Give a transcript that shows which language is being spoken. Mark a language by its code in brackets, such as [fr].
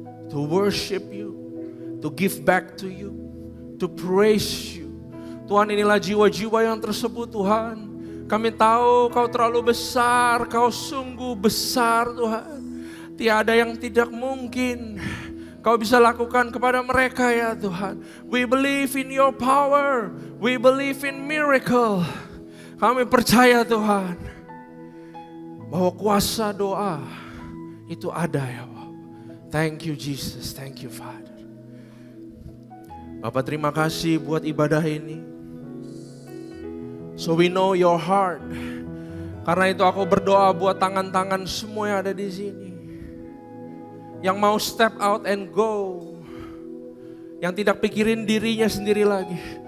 [en] To worship you, to give back to you, to praise you. [id] Tuhan, inilah jiwa-jiwa yang tersebut Tuhan. Kami tahu Kau terlalu besar, Kau sungguh besar Tuhan. Tiada yang tidak mungkin Kau bisa lakukan kepada mereka ya Tuhan. [en] We believe in your power, we believe in miracle. [id] Kami percaya Tuhan, bahwa kuasa doa itu ada ya Bapak. [en] Thank you Jesus, thank you Father. [id] Bapak terima kasih buat ibadah ini. [en] So we know your heart. [id] Karena itu aku berdoa buat tangan-tangan semua yang ada di sini. Yang mau [en] step out and go. [id] Yang tidak pikirin dirinya sendiri lagi.